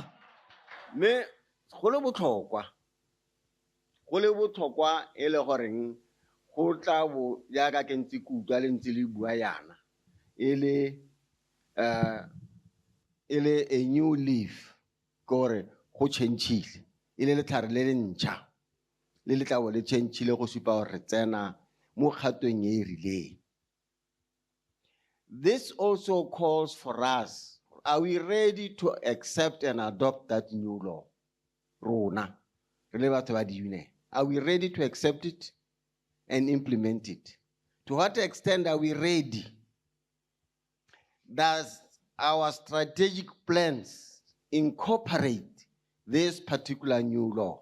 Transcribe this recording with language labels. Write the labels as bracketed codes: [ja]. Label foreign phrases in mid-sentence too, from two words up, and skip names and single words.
[tn] Me go le botlhokwa e le goreng go tla bo jaaka ke ntse ke utlwa le ntse le bua yana e le [en] a new leaf [tn] gore go changeile e le letlhare le le ntšha le le tla bo le changeile go supa gore re tsena mo kgatong e e rileng. [en] This also calls for us. Are we ready to accept and adopt that new law? Rona, are we ready to accept it and implement it? To what extent are we ready? Does our strategic plans incorporate this particular new law?